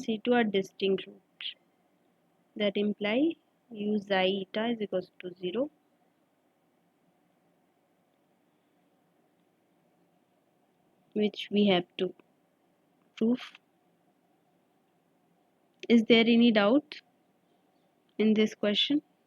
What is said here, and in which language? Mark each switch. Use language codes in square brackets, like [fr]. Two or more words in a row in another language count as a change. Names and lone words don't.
[en] C2 are distinct roots, that imply u xi eta is equals to 0, which we have to prove. Is there any doubt in this question?